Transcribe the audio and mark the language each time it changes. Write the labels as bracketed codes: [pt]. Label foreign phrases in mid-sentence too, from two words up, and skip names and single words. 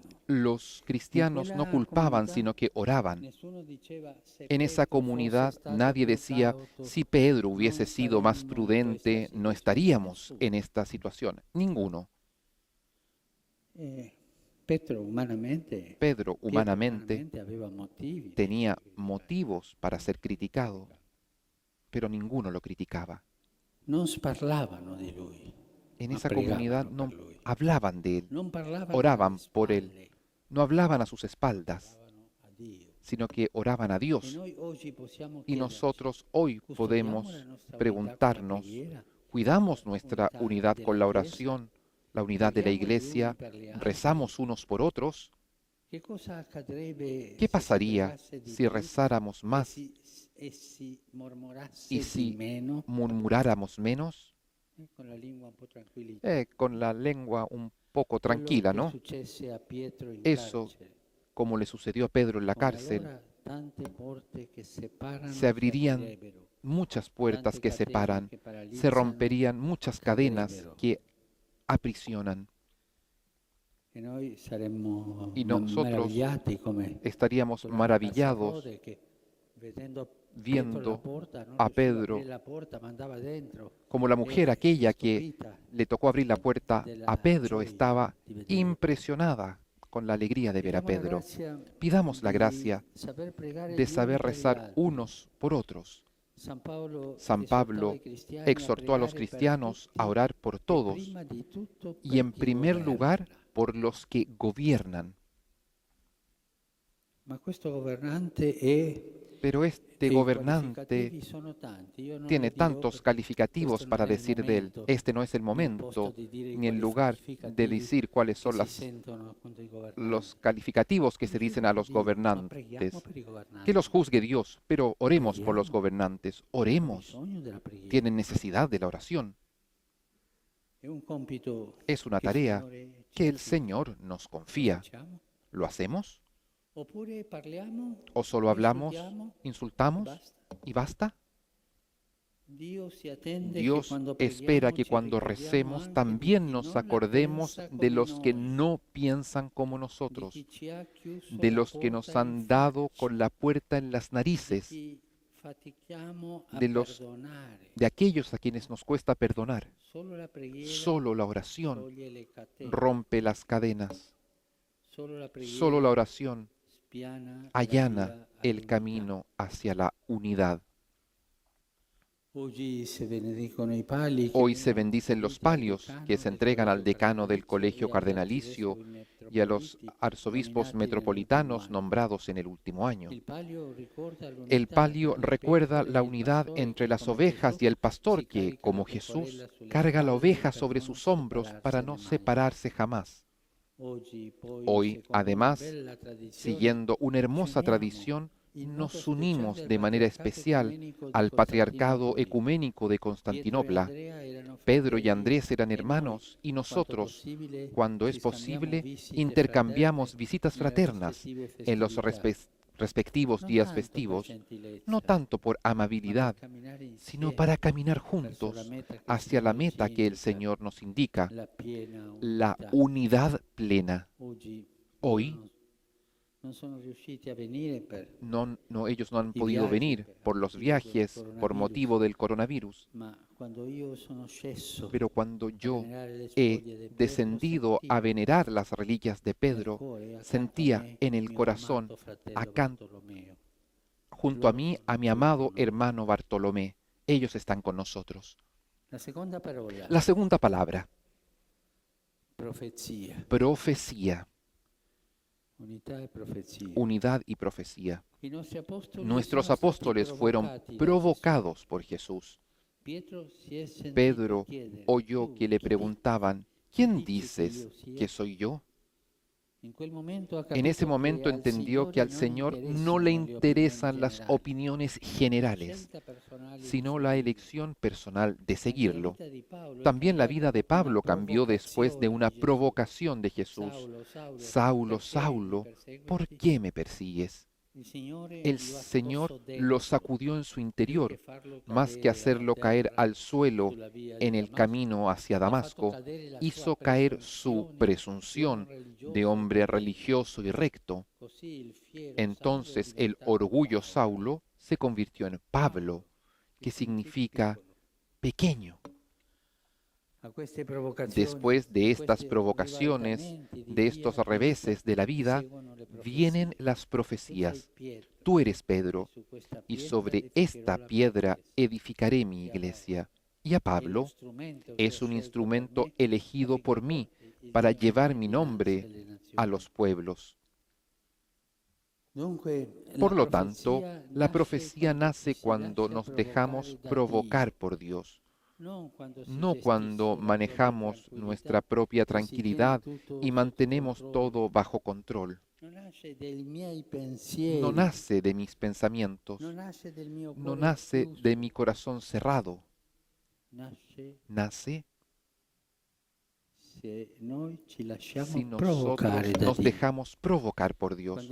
[es] Los [it] In [es] cristianos no [it] quella [es] culpaban, [it] comunità [es] sino que oraban. [it] nessuno diceva se [es] En esa [it] Petro fosse [es] comunidad [it] stato [es] nadie [it] più [es] decía, [it] cauto, [es] si Pedro [it] non [es] hubiese sido más [it] saremmo in questa [es] prudente, no [it] situazione. [es] estaríamos [it] Nessuno. [es] en esta situación. Ninguno. [it] Petro umanamente, [es] Pedro [it] Pietro [es] humanamente [it] umanamente aveva motivi per [es] tenía [it] essere criticato. [es] motivos para ser criticado, pero ninguno lo criticaba. [it] Non sparlavano di lui, [es] En [it] ma [es] esa comunidad [it] pregavano [es] no [it] per lui. [es] hablaban de él, [it] Non parlavano [es] oraban [it] alle [es] por él, [it] spalle, [es] no hablaban a sus espaldas, [it] parlavano a Dio. [es] sino que oraban a [it] E [es] Dios. [it] noi oggi possiamo [es] Y [it] chiederci, [es] nosotros hoy [it] custodiamo [es] podemos [it] la nostra unità con la [es] preguntarnos, [it] preghiera, [es] ¿cuidamos nuestra [it] unità [es] unidad con [it] della [es] la [it] Chiesa? [es] oración, la unidad de la [it] Preghiamo gli uni [es] iglesia? [it] per gli altri? [es] ¿Rezamos unos por otros? [it] Che cosa accadrebbe [es] ¿Qué [it] se si [es] pasaría [it] pregasse di [es] si [it] più [es] rezáramos [it] e [es] más [it] si mormorasse [es] y [it] di [es] si [it] meno? [es] murmuráramos menos? [it] Con la lingua un po' tranquillita. [es] Con la lengua un poco [it] Quello [es] tranquila, [it] che [es] ¿no? [it] successe a Pietro in [es] Eso, [it] carcere. [es] como le sucedió a Pedro en la cárcel, [it] Allora tante porte che separano [es] se [it] si [es] abrirían [it] aprirebbero, [es] muchas puertas [it] tante [es] que [it] catene [es] separan, [it] che [es] se [it] paralizzano [es] romperían muchas cadenas [it] cadrebbero. [es] que aprisionan. [it] E noi saremmo [es] Y nosotros [it] meravigliati come [es] estaríamos [it] quella ragazza [es] maravillados [it] Rode che vedendo Pietro alla [es] viendo [it] porta non [es] a [it] riusciva a aprire [es] Pedro [it] la porta, ma andava dentro [es] como la mujer aquella que [it] stupita [es] le tocó abrir la puerta a [it] della [es] Pedro [it] gioia [es] estaba [it] di vedere. [es] impresionada con la alegría de ver a [it] Chiediamo la [es] Pedro. [it] grazia [es] Pidamos la [it] di [es] gracia [it] saper pregare [es] de [it] gli uni [es] saber [it] per gli [es] rezar [it] altri. [es] unos por otros. San Pablo San [it] esortava [es] Pablo [it] i cristiani [es] exhortó a los [it] pregare per [es] cristianos [it] tutti [es] a orar por [it] e [es] todos [it] prima di tutto [es] y [it] per [es] en [it] chi [es] primer lugar [it] governa. [es] por los que gobiernan. [it] Ma questo governante è [es] Pero este [it] e i [es] gobernante [it] qualificativi sono tanti. Io non [es] tiene [it] li dirò [es] tantos [it] perché [es] calificativos [it] questo [es] para [it] non è il [es] decir de él. [it] momento [es] Este no es el ni [it] il posto [es] momento [it] di dire i [es] ni el lugar de [it] qualificativi [es] decir cuáles [it] che [es] son [it] si [es] las [it] sentono contro i governanti. [es] los calificativos que [it] Lo [es] se dicen [it] giudica [es] a los [it] Dio, ma [es] gobernantes. [it] preghiamo per i [es] Que [it] governanti. [es] los juzgue Dios, pero oremos por los [it] Preghiamo. [es] gobernantes, [it] Hanno [es] oremos. [it] bisogno della preghiera. [es] Tienen necesidad de la oración. [it] È un compito [es] Es una [it] che il [es] tarea [it] Signore ci [es] que el [it] affida. [es] Señor nos [it] Lo [es] confía. [it] facciamo? [es] ¿Lo hacemos? [it] Oppure parliamo, [es] ¿O solo hablamos, [it] insultiamo e [es] insultamos [it] basta? [es] y basta? [it] Dio si attende che [es] Dios [it] quando [es] espera [it] preghiamo [es] que [it] ci [es] cuando [it] ricordiamo [es] recemos [it] anche di [es] también [it] chi [es] nos [it] non la [es] acordemos [it] pensa [es] de [it] come [es] los que [it] noi, [es] no piensan como [it] di [es] nosotros, [it] chi ci ha chiuso [es] de [it] la [es] los que nos [it] porta in [es] han dado [it] faccia, [es] con la puerta en las [it] di [es] narices, [it] chi fatichiamo a [es] de los [it] perdonare. [es] de aquellos a quienes nos cuesta perdonar. [it] Solo la preghiera [es] Solo la oración [it] toglie le catene, [es] rompe las cadenas. [it] solo la preghiera [es] Solo la oración [it] spiana la [es] allana [it] via [es] el [it] all'unità. [es] camino hacia la unidad. [it] Oggi se benedicono i pali che [es] Hoy se [it] vengono [es] bendicen los [it] attribuiti al [es] palios [it] decano [es] que se [it] del [es] entregan al [it] Collegio [es] decano del [it] Cardenalizio [es] colegio [it] e agli [es] cardenalicio [it] arcivescovi [es] y a los [it] metropoliti [es] arzobispos [it] nominati [es] metropolitanos [it] nell'ultimo anno. [es] nombrados en el último año. [it] Il palio ricorda [es] El [it] l'unità [es] palio [it] tra le [es] recuerda [it] pecore [es] la [it] e il [es] unidad [it] pastore [es] entre [it] che, [es] las [it] come [es] ovejas [it] Gesù, [es] y el pastor [it] si [es] que, [it] caricano [es] como [it] la pecorella [es] Jesús, [it] sulle [es] carga la [it] spalle [es] oveja [it] per [es] sobre [it] non [es] sus hombros para no [it] mai. [es] separarse jamás. [it] Oggi, poi, [es] Hoy, [it] secondo una [es] además, [it] bella tradizione, [es] siguiendo una hermosa [it] ci uniamo [es] tradición, [it] in modo [es] nos unimos [it] speciale [es] de [it] al [es] manera [it] patriarcato [es] especial [it] ecumenico di [es] al patriarcado [it] Costantinopoli. [es] ecuménico de [it] Pietro e [es] Constantinopla. [it] Andrea erano [es] Pedro y [it] fratelli [es] Andrés eran [it] e noi, [es] hermanos y [it] quanto [es] nosotros, [it] possibile, [es] cuando es [it] ci scambiamo [es] posible, [it] visite [es] intercambiamos [it] fraterne [es] visitas [it] nelle [es] fraternas [it] rispettive [es] en los [it] festività. [es] respectivos [it] Non [es] días [it] tanto per [es] festivos, [it] gentilezza, [es] no tanto por [it] ma per [es] amabilidad, [it] camminare [es] sino [it] insieme [es] para caminar [it] verso la [es] juntos [it] meta che il [es] hacia la [it] Signore ci [es] meta que el [it] indica, [es] Señor nos indica, [it] la piena [es] la [it] unità. [es] unidad plena. [it] Oggi [es] Hoy [it] loro non sono riusciti a venire per [es] ellos no han [it] i [es] podido [it] viaggi, [es] venir [it] per [es] por los [it] motivo del [es] viajes, por [it] coronavirus, [es] motivo del coronavirus, [it] ma quando io sono sceso [es] pero cuando [it] a [es] yo [it] venerare le [es] he [it] spoglie di Pietro, [es] descendido a [it] sentivo [es] venerar las reliquias de [it] nel [es] Pedro, [it] cuore, accanto a [es] sentía [it] me, [es] en [it] il [es] el [it] mio [es] corazón, [it] amato fratello [es] acá, [it] Bartolomeo. [es] junto a [it] Loro [es] mí, [it] sono [es] a mi [it] qui [es] amado [it] con noi. [es] hermano Bartolomé. Ellos están con nosotros. [it] La seconda parola, [es] La segunda palabra, [it] profezia, [es] profecía, [it] unità e profezia. [es] unidad y profecía. [it] I nostri apostoli [es] Nuestros [it] sono stati [es] apóstoles fueron [it] provocati da [es] provocados por Jesús. [it] Gesù. Pietro si è sentito [es] Pedro [it] chiedere, [es] oyó [it] "Tu [es] que le [it] chi [es] preguntaban, [it] dici [es] ¿quién [it] che [es] dices [it] io sia?" [es] que soy yo? [it] In quel momento ha [es] En ese [it] capito [es] momento [it] che [es] al entendió que al [it] Signore [es] Señor no le [it] non [es] interesan las [it] interessano [es] opiniones [it] le opinioni [es] generales, [it] generali, [es] sino la elección personal de [it] Anche la [es] seguirlo. [it] vita di Paolo è [es] También la [it] cambiata [es] vida de [it] dopo una [es] Pablo cambió después de [it] provocazione [es] una [it] di Gesù. [es] provocación de Jesús. [it] Saulo, Saulo, [es] Saulo, [it] perché [es] Saulo, [it] mi perseguiti? [es] ¿por qué me persigues? [it] Il Signore [es] El [it] lo ha [es] Señor [it] scosso [es] lo [it] dentro, [es] sacudió en su [it] più che [es] interior, [it] farlo [es] más que [it] cadere a [es] hacerlo caer [it] terra [es] al suelo [it] sulla via [es] en [it] di [es] el [it] Damasco, [es] camino hacia [it] ha fatto [es] Damasco, [it] cadere la [es] hizo [it] sua [es] caer su [it] presunzione [es] presunción de hombre religioso y recto. [it] Così il fiero [es] Entonces [it] Saulo è [es] el [it] diventato [es] orgullo [it] Paolo, [es] Saulo se convirtió en Pablo, que significa [it] piccolo. [es] pequeño. [it] A queste provocazioni, [es] Después de estas [it] questi [es] provocaciones, [it] ribaltamenti di [es] de [it] via [es] estos [it] Pietro, [es] reveses de la vida, [it] seguono le profezie. [es] vienen las [it] Tu sei [es] profecías. [it] Pietro, [es] Tú eres Pedro, [it] su questa [es] y [it] pietra [es] sobre [it] edificherò [es] esta [it] la mia [es] piedra [it] chiesa. [es] edificaré mi Y a iglesia. Y a [it] È lo [es] Pablo [it] strumento che [es] es [it] ho [es] un [it] scelto [es] instrumento [it] per me, [es] elegido por mí [it] il [es] para [it] mio [es] llevar [it] nome [es] mi [it] dinanzi [es] nombre [it] alle nazioni. [es] a los pueblos. Por lo tanto, la profecía nace cuando nos dejamos provocar por Dios, no cuando manejamos nuestra propia tranquilidad y mantenemos todo bajo control. No nace de mis pensamientos, no nace de mi corazón cerrado, nace si nosotros nos dejamos provocar por Dios.